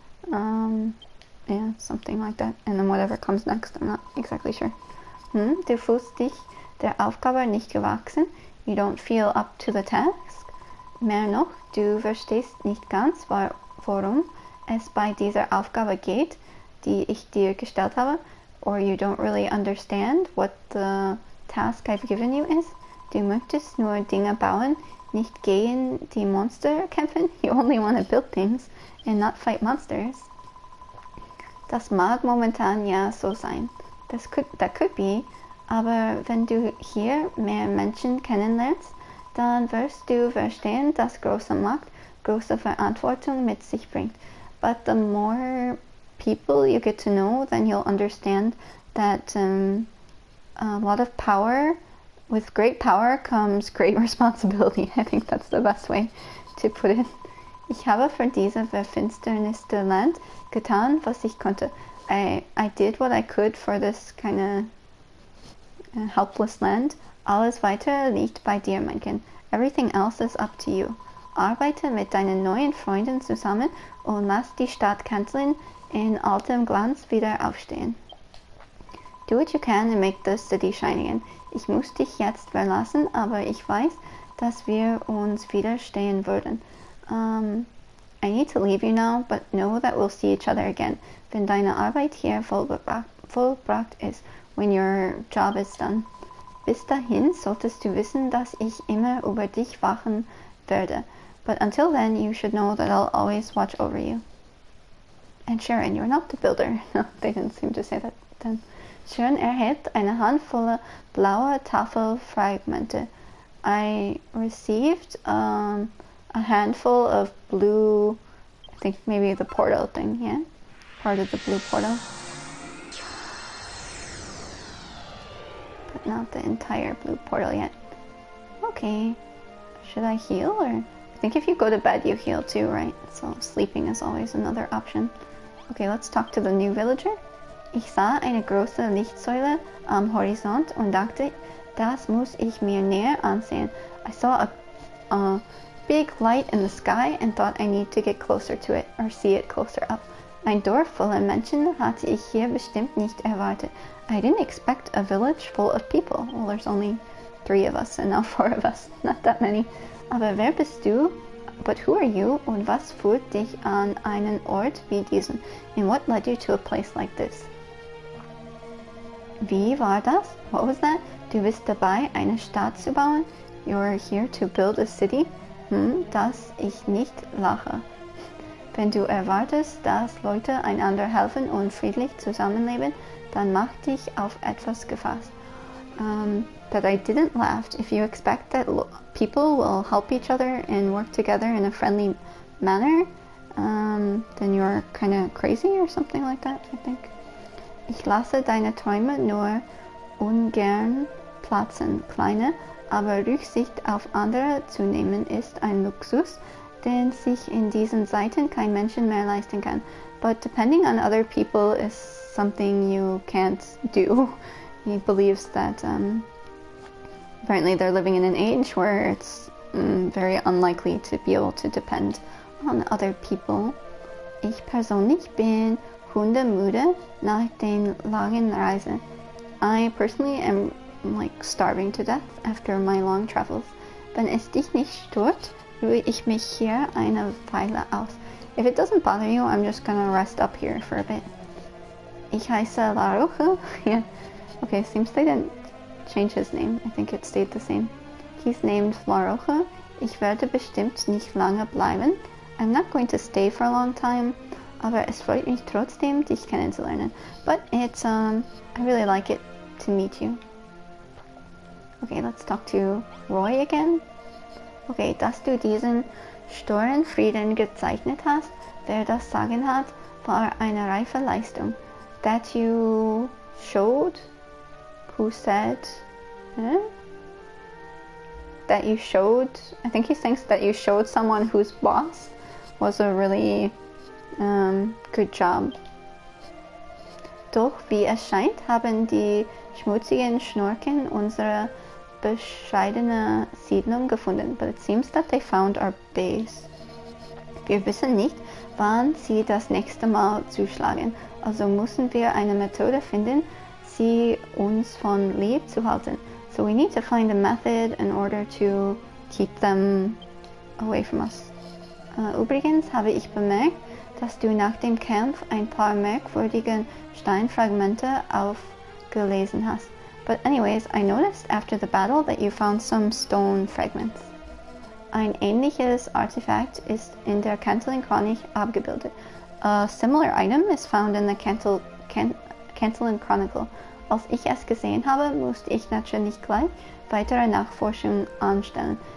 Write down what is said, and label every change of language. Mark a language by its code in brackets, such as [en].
[en] Yeah, something like that. And then whatever comes next, I'm not exactly sure. [de] Du fühlst dich der Aufgabe nicht gewachsen. [en] You don't feel up to the task. [de] Mehr noch, du verstehst nicht ganz, worum es bei dieser Aufgabe geht, die ich dir gestellt habe. [en] Or you don't really understand what the task I've given you is. [de] Du möchtest nur Dinge bauen, nicht gegen die Monster kämpfen. [en] You only want to build things and not fight monsters. [de] Das mag momentan ja so sein. [en] That could be. [de] Aber wenn du hier mehr Menschen kennenlernst, dann wirst du verstehen, dass große Macht große Verantwortung mit sich bringt. [en] But the more people you get to know, then you'll understand that a lot of power, with great power comes great responsibility. I think that's the best way to put it. [de] Ich habe für diese verfinsterte Land getan, was ich konnte. [en] I did what I could for this kind of helpless land. [de] Alles weitere liegt bei dir, mein Kind. [en] Everything else is up to you. [de] Arbeite mit deinen neuen Freunden zusammen und lass die Stadtkanzlerin in altem Glanz wieder aufstehen. [en] Do what you can and make the city shine again. [de] Ich muss dich jetzt verlassen, aber ich weiß, dass wir uns widerstehen würden. [en] I need to leave you now, but know that we'll see each other again. [de] Wenn deine Arbeit hier vollbracht ist, [en] when your job is done. [de] Bis dahin solltest du wissen, dass ich immer über dich wachen werde. [en] But until then, you should know that I'll always watch over you. And Sharon, you're not the builder. No, they didn't seem to say that. [de] Dann. Sharon erhält eine Handvoll blauer Tafelfragmente. [en] I received a handful of blue, I think maybe the portal thing, yeah? Part of the blue portal. But not the entire blue portal yet. Okay, should I heal or? I think if you go to bed you heal too, right? So sleeping is always another option. Okay, let's talk to the new villager. [de] Ich sah eine große Lichtsäule am Horizont und dachte, das muss ich mir näher ansehen. [en] I saw a big light in the sky and thought I need to get closer to it or see it closer up. [de] Ein Dorf voller Menschen hatte ich hier bestimmt nicht erwartet. [en] I didn't expect a village full of people. Well, there's only 3 of us and now 4 of us. Not that many. [de] Aber wer bist du? [en] But who are you? [de] Und was führt dich an einen Ort wie diesen? [en] And what led you to a place like this? [de] Wie war das? [en] What was that? [de] Du bist dabei, eine Stadt zu bauen? [en] You're here to build a city? [de] Dass ich nicht lache. Wenn du erwartest, dass Leute einander helfen und friedlich zusammenleben, dann mach dich auf etwas gefasst. [en] That I didn't laugh. If you expect that people will help each other and work together in a friendly manner, then you're kind of crazy or something like that, I think. [de] Ich lasse deine Träume nur ungern platzen, Kleine, aber Rücksicht auf andere zu nehmen ist ein Luxus, den sich in diesen Zeiten kein Mensch mehr leisten kann. [en] But depending on other people is something you can't do. He believes that apparently they're living in an age where it's very unlikely to be able to depend on other people. [de] Ich persönlich bin hundemüde nach den langen Reisen. [en] I personally am like starving to death after my long travels. [de] Wenn es dich nicht stört, ruhe ich mich hier eine Weile aus. [en] If it doesn't bother you, I'm just gonna rest up here for a bit. [de] Ich heiße La Roja. [en] Yeah. Okay, seems they didn't change his name. I think it stayed the same. He's named La Roja. [de] Ich werde bestimmt nicht lange bleiben. [en] I'm not going to stay for a long time. [de] Aber es freut mich trotzdem, dich kennenzulernen. [en] But it's, I really like it to meet you. Okay, let's talk to Roy again. [de] Okay, dass du diesen Störenfrieden gezeichnet hast, wer das Sagen hat, war eine reife Leistung. [en] That you showed, who said, that you showed, I think he thinks that you showed someone whose boss was a really good job. [de] Doch wie es scheint, haben die schmutzigen Schnorken unsere bescheidene Siedlung gefunden. [en] But it seems that they found our base. [de] Wir wissen nicht, wann sie das nächste Mal zuschlagen. Also müssen wir eine Methode finden, sie uns von lieb zu halten. [en] So we need to find a method in order to keep them away from us. [de] Übrigens habe ich bemerkt, dass du nach dem Kampf ein paar merkwürdige Steinfragmente aufgelesen hast. [en] But anyways, I noticed after the battle that you found some stone fragments. [de] Ein ähnliches Artefakt ist in der Cantilin-Chronik abgebildet. [en] A similar item is found in the Cantilin Chronicle. [de] Als ich es gesehen habe, musste ich natürlich gleich weitere Nachforschungen anstellen.